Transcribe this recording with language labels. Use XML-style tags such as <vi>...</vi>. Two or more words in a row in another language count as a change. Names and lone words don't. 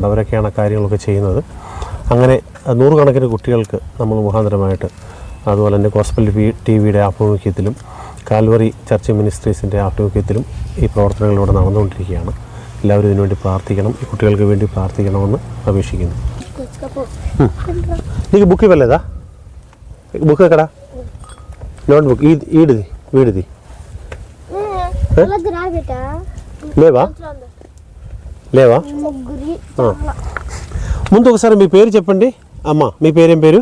<ml>അവരൊക്കെയാണ് കാര്യങ്ങളൊക്കെ ചെയ്യുന്നത്. അങ്ങനെ 100 കണക്കിന് കുട്ടികൾക്ക് നമ്മൾ മുഖാന്തരമായിട്ട്, അതുപോലെ തന്നെ ഗോസ്പൽ ടിവിയുടെ ആഭിമുഖ്യത്തിലും കാൽവറി ചർച്ച് മിനിസ്ട്രീസിൻ്റെ ആഭിമുഖ്യത്തിലും ഈ പ്രവർത്തനങ്ങൾ ഇവിടെ നടന്നുകൊണ്ടിരിക്കുകയാണ്. എല്ലാവരും ഇതിനുവേണ്ടി പ്രാർത്ഥിക്കണം, ഈ കുട്ടികൾക്ക് വേണ്ടി പ്രാർത്ഥിക്കണമെന്ന് അപേക്ഷിക്കുന്നു.</ml> <te>నీకు బుక్ ఇవ్వలేదా? బుక్ ఎక్కడా? నోట్ బుక్ వీడిది లేవా? ముందు ఒకసారి మీ పేరు చెప్పండి. అమ్మ, మీ పేరేం పేరు?</te>